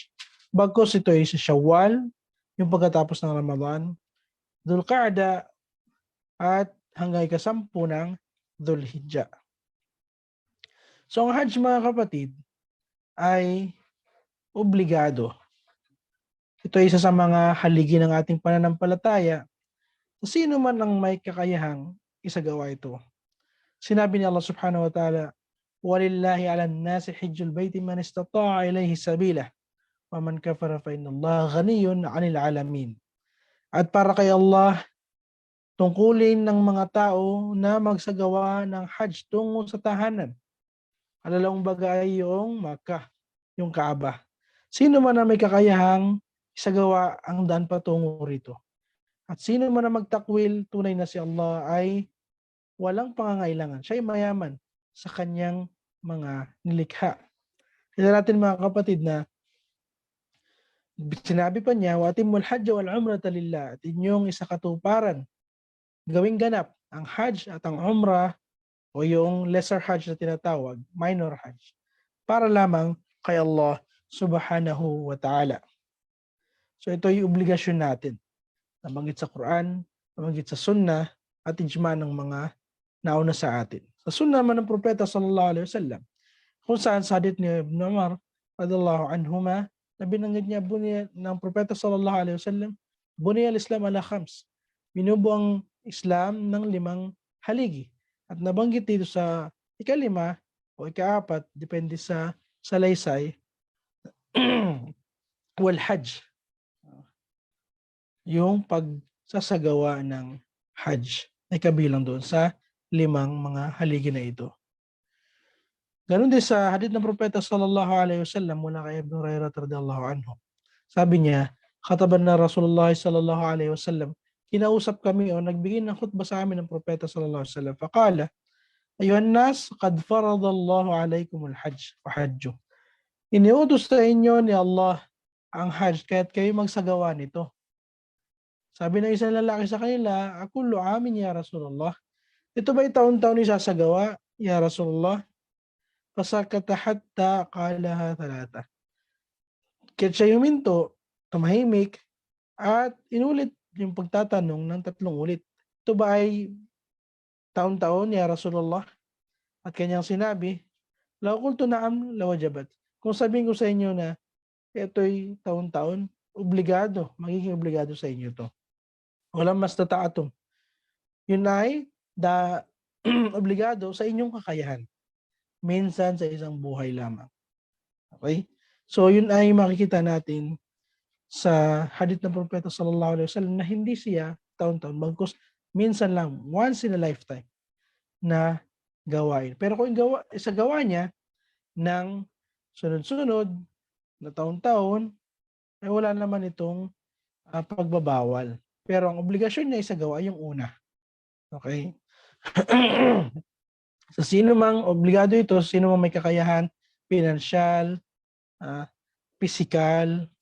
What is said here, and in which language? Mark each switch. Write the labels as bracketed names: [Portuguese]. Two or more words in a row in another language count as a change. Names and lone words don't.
[Filipino] Bagkus ito ay sa Shawwal, yung pagkatapos ng Ramadan, Dhul-Qa'dah, at hanggang ika-10 ng Dhul-Hijjah. So ang Hajj, mga kapatid, ay obligado. Ito ay isa sa mga haligi ng ating pananampalataya. Sino man ang may kakayahang isagawa ito. Sinabi ni Allah [Arabic] سبحانه وتعالى, وَلِلَّهِ عَلَى النَّاسِ حِجُّ الْبَيْتِ مَنِ اسْتَطَاعَ إِلَيْهِ سَبِيلَهُ وَمَنْ كَفَرَ فَإِنَّ اللَّهَ غَنِيٌّ عَنِ الْعَالَمِينَ. [Filipino] At para kay Allah, tungkulin ng mga tao na magsagawa ng Hajj tungo sa tahanan. Alalong bagay yung Makkah, yung Kaaba. Sino man na may kakayahang isagawa ang daan patungo rito. At sino man na magtakwil, tunay na si Allah ay walang pangangailangan. Siya ay mayaman sa kanyang mga nilikha. Kaya natin, mga kapatid, na sinabi pa niya, [Arabic] وأتموا الحج والعمرة لله, [Filipino] at inyong isakatuparan, gawing ganap ang Hajj at ang Umrah, o yung [English] lesser Hajj [Filipino] na tinatawag, [English] minor Hajj, [Filipino] para lamang kay Allah [Arabic] سبحانه وتعالى. [Filipino] So ito yung obligasyon natin. Nabanggit sa Quran, nabanggit sa Sunnah, at ijma ng mga nauna sa atin. Sa Sunnah naman ng Propeta [Arabic] صلى الله عليه وسلم, [Filipino] kung saan sa hadith ni Ibn Umar [Arabic] رضي الله عنهما, [Filipino] na binanggit niya ng Propeta [Arabic] صلى الله عليه وسلم, بني الإسلام على خمس. [Filipino] Binubuo ang Islam ng 5 haligi. At nabanggit dito sa ika-5 o ika-4, depende sa salaysay, [Arabic] والحج, [Filipino] yung pagsasagawa ng Hajj ay kabilang doon sa 5 mga haligi na ito. Ganun din sa hadith ng Propeta [Arabic] صلى الله عليه وسلم [Filipino] mula kay Ibn Hurairah [Arabic] رضي الله عنه. [Filipino] Sabi niya, [Arabic] خطبنا رسول الله صلى الله عليه وسلم, [Filipino] kinausap kami o nagbigay ng khutbah sa amin ng Propeta [Arabic] صلى الله عليه وسلم. فقال أيها الناس قد فرض الله عليكم الحج فحجوا. [Filipino] Iniutos sa inyo ni Allah ang Hajj, kaya't kayo magsagawa nito. Sabi ng isang lalaki sa kanila, [Arabic] أكل عام يا رسول الله. [Filipino] Ito ba'y taon-taon isasagawa, [Arabic] يا رسول الله? فسكت حتى قالها ثلاثا. [Filipino] Kaya siya huminto, tumahimik, at inulit yung pagtatanong ng 3 ulit. Ito ba ay taon-taon, [Arabic] يا رسول الله? [Filipino] At kanyang sinabi, [Arabic] لو قلت نعم لوجبت. [Filipino] Kung sabihin ko sa inyo na ito'y taon-taon, magiging obligado sa inyo to. Walang mas tataatum. Yun ay obligado sa inyong kakayahan. Minsan sa isang buhay lamang. Okay? So yun ay makikita natin sa hadith ng Propeta [Arabic] صلى الله عليه وسلم [Filipino] na hindi siya taon-taon, bagkus minsan lang, [English] once in a lifetime [Filipino] na gawain. Pero kung sa gawa niya ng sunod-sunod na taon-taon, ay wala naman itong pagbabawal. Pero ang obligasyon niya isagawa yung una. Okay? Sa sino mang obligado ito, sino mang may kakayahan, pinansyal, physical,